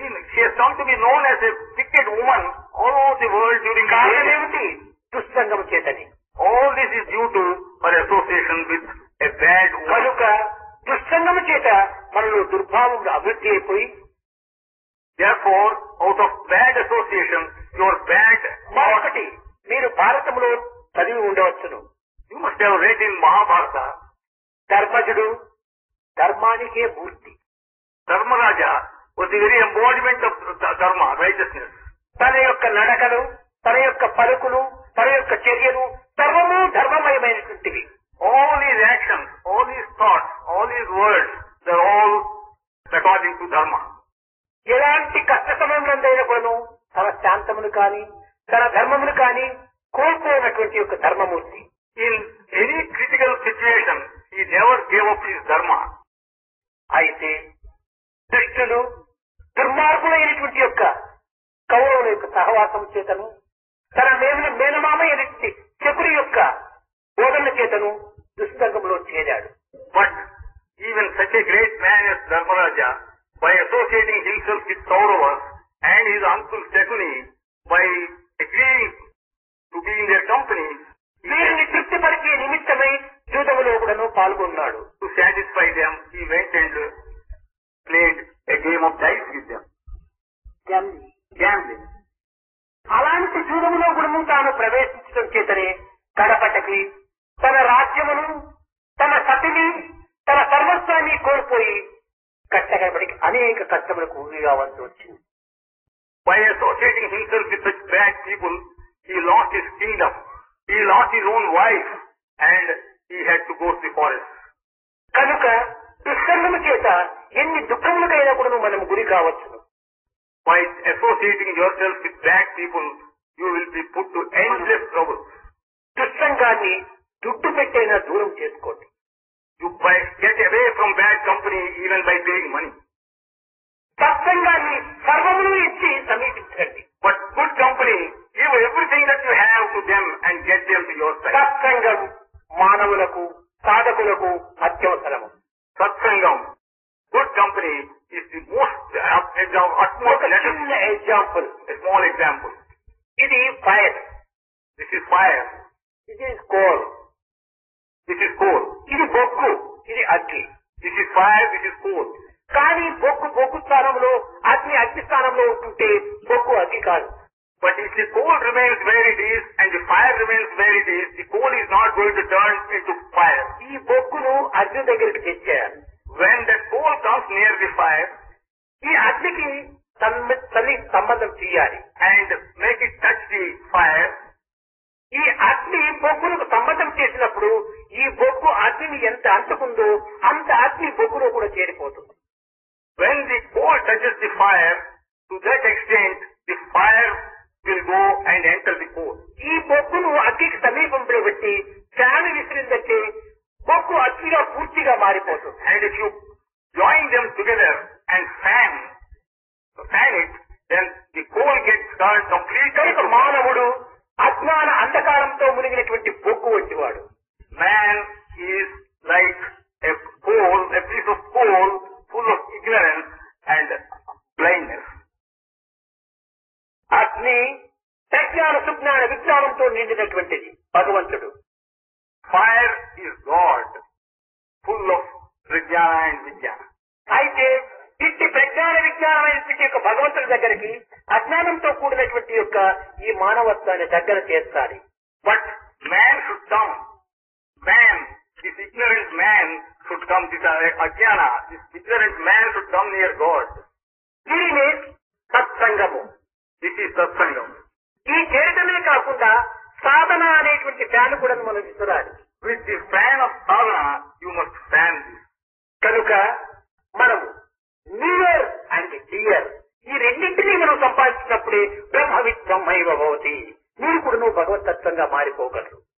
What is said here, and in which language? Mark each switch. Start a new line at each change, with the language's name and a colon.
English: She has come to be known as a wicked woman all over the world during the
Telugu: కారణం
English: day.
Telugu: ఏమిటి? దుస్సంగం చేతని.
English: All this is due to her association with a bad woman.
Telugu: కనుక దుస్సంగము చేత మనలో దుర్భావములు అభివృద్ధి అయిపోయి
English: Therefore, out of bad association, your bad
Telugu: మరొకటి మీరు భారతంలో చదివి ఉండవచ్చును.
English: you must have read in Mahabharata,
Telugu: ధర్మజుడు ధర్మానికే Murthy.
English: Dharmaraja was the very embodiment of dharma, righteousness.
Telugu: తన యొక్క నడకలు, తన యొక్క పలుకులు, తన యొక్క చర్యలు సర్వము ధర్మమయమైనటువంటివి.
English: All his actions, all his thoughts, all his words, they're all according to dharma.
Telugu: ఎలాంటి కష్ట సమయంలోనైనా కూడాను తన శాంతమును కాని తన ధర్మమును కాని కోల్పోయినటువంటి యొక్క ధర్మమూర్తి.
English: In any critical situation, he never gave up his dharma.
Telugu: అయితే దుష్టులు దుర్మార్గులైనటువంటి యొక్క కౌరవుల యొక్క సహవాసం చేతను తన మేనమామ అయినటువంటి శకుని యొక్క బోధన చేతను దుస్సంగంలో చేరాడు.
English: But even such a great man as Dharmaraja, by associating himself with Kauravas and his uncle Shakuni, by agreeing to be in their company,
Telugu: వీరిని తృప్తిపరిచే నిమిత్తమై జూదములో కూడాను పాల్గొన్నాడు.
English: to satisfy them, he went and played a game of dice with them. Gambling.
Telugu: అలాంటి జూదములో కూడాను తాను ప్రవేశించడం చేతనే కడపటకి తన రాజ్యమును, తన సతిని, తన సర్వస్వాన్ని కోల్పోయి కట్టగడపడికి అనేక కష్టములకు ఊరి కావాల్సి వచ్చింది.
English: By associating himself with such bad people, he lost his kingdom, he lost his own wife, and he had to go to the forest.
Telugu: కనుక దుస్సంగము చేత ఎన్ని దుఃఖములకైనా కూడా మనం గురి కావచ్చును.
English: By associating yourself with bad people, you will be put to endless trouble.
Telugu: దుస్సంగాన్ని దుడ్డు పెట్టైనా దూరం చేసుకోండి.
English: You get away from bad company even by paying money.
Telugu: సత్సంగాన్ని సర్వమును ఇచ్చి సమీపించండి.
English: But good company, give everything that you have to them and get them to your side.
Telugu: సత్సంగం మానవులకు సాధకులకు అత్యవసరము.
English: Satsangam, good company is the most utmost
Telugu: చిన్న example,
English: a small example.
Telugu: ఇది fire,
English: This is fire,
Telugu: ఇది coal,
English: this is coal.
Telugu: ఇది బొగ్గు, ఇది అగ్ని.
English: This is fire, this is coal.
Telugu: కానీ బొగ్గు స్థానంలో అగ్ని స్థానంలో ఉంటుంటే బొగ్గు అగ్ని కాదు.
English: But if the coal remains where it is and the fire remains where it is, the coal is not going to turn into fire.
Telugu: ఈ బొగ్గును అగ్ని దగ్గరికి తెచ్చేయాలి.
English: When that coal comes near the fire
Telugu: ఈ అగ్నికి తల్లి సంబంధం చేయాలి.
English: and make it touch the fire,
Telugu: ఈ అగ్ని బొగ్గులకు సంబంధం చేసినప్పుడు ఈ బొగ్గు అగ్నిని ఎంత అంటుకుందో అంత అగ్ని బొగ్గులో కూడా చేరిపోతుంది.
English: when the coal touches the fire, to that extent the fire will go and enter the coal.
Telugu: ఈ బొగ్గును అగ్నికి సమీపంలో పెట్టి ఫ్యాన్ విసిరిందంటే బొగ్గు అగ్నిగా పూర్తిగా మారిపోతుంది.
English: And if you join them together and fan it, then the coal gets turned completely.
Telugu: కనుక మానవుడు అజ్ఞాన అంధకారంతో మునిగినటువంటి బొగ్గు వంటివాడు.
English: Man is like a coal, a piece of coal full of ignorance and blindness.
Telugu: అగ్ని ప్రజ్ఞాన సుజ్ఞాన విజ్ఞానంతో నిండినటువంటిది భగవంతుడు.
English: Fire is God, full of prajnana and vijnana.
Telugu: అయితే ఇట్టి ప్రజ్ఞాన విజ్ఞానమైనటువంటి యొక్క భగవంతుడి దగ్గరికి అజ్ఞానంతో కూడినటువంటి యొక్క ఈ మానవత్వాన్ని దగ్గర చేస్తాడు.
English: But man should come. Man, this ignorant man should come, this ajnana, this ignorant man should come near God.
Telugu: దీనినే సత్సంగము.
English: This is satsangam.
Telugu: ఈ చేయటమే కాకుండా సాధన అనేటువంటి ఫ్యాన్ కూడా మనం విసురాలి.
English: With the fan of sadhana, you must fan this.
Telugu: కనుక మనము
English: near and dear
Telugu: ఈ రెండింటినీ మనం సంపాదించినప్పుడే
Sanskrit: బ్రహ్మవిత్ బ్రహ్మైవ భవతి.
Telugu: మీరు కూడా నువ్వు భగవతత్వంగా మారిపోగలరు.